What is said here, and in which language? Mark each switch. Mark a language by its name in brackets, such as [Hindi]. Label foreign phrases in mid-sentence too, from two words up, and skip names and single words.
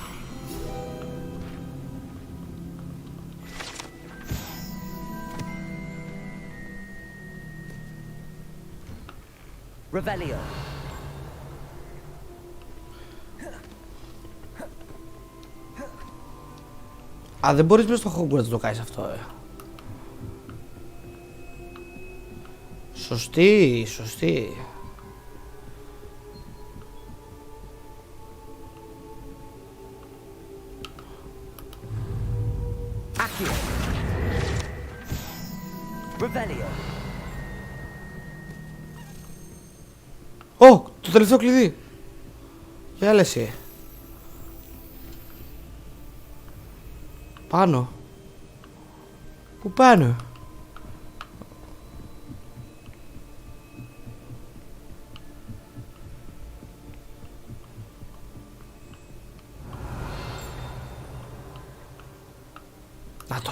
[Greek] Revelio. Α, δεν μπορείς μέσα στο Hogwarts να το κάνεις αυτό, Σωστή, σωστή. Accio. Revelio. Ω, το τελευταίο κλειδί. Για έλα εσύ. Πάνω. Πού πάνω? Να το.